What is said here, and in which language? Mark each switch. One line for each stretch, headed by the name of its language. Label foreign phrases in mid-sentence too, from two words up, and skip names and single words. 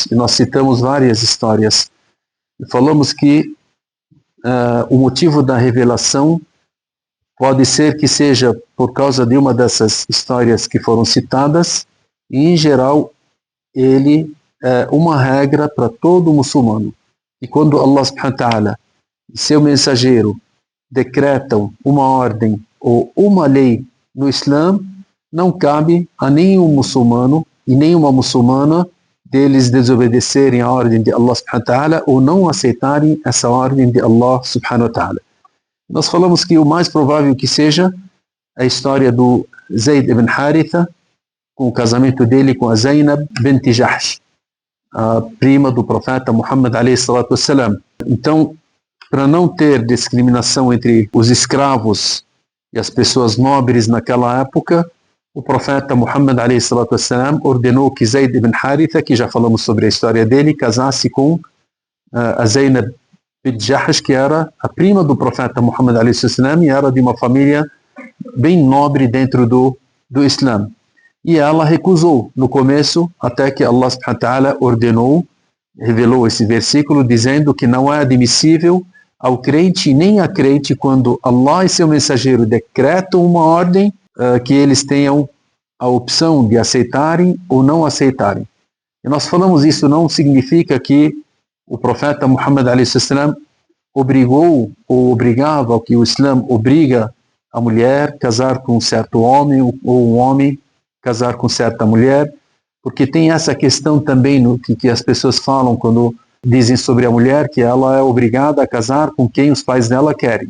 Portuguese: E nós citamos várias histórias. E falamos que o motivo da revelação pode ser que seja por causa de uma dessas histórias que foram citadas, e em geral ele é uma regra para todo muçulmano. E quando Allah
Arabic: سبحانه وتعالى
Portuguese: e seu mensageiro decretam uma ordem ou uma lei no Islã, não cabe a nenhum muçulmano e nenhuma muçulmana deles desobedecerem a ordem de Allah
Arabic: سبحانه وتعالى
Portuguese: ou não aceitarem essa ordem de Allah
Arabic: سبحانه وتعالى.
Portuguese: Nós falamos que o mais provável que seja a história do Zayd ibn Haritha, com o casamento dele com a Zainab bint Jahsh, a prima do profeta Muhammad
Arabic: عليه الصلاة والسلام.
Portuguese: Então, para não ter discriminação entre os escravos e as pessoas nobres naquela época, o profeta Muhammad
Arabic: عليه الصلاة والسلام
Portuguese: ordenou que Zayd ibn Haritha, que já falamos sobre a história dele, casasse com a Zainab bint Jahsh, que era a prima do profeta Muhammad
Arabic: عليه الصلاة والسلام
Portuguese: e era de uma família bem nobre dentro do Islã. E ela recusou no começo, até que Allah
Arabic: سبحانه وتعالى
Portuguese: ordenou, revelou esse versículo, dizendo que não é admissível ao crente nem a crente quando Allah e seu mensageiro decretam uma ordem que eles tenham a opção de aceitarem ou não aceitarem. E nós falamos isso não significa que o profeta Muhammad
Arabic: عليه سلام
Portuguese: obrigou ou obrigava, que o Islã obriga a mulher a casar com um certo homem ou um homem casar com certa mulher, porque tem essa questão também no que as pessoas falam quando dizem sobre a mulher que ela é obrigada a casar com quem os pais dela querem.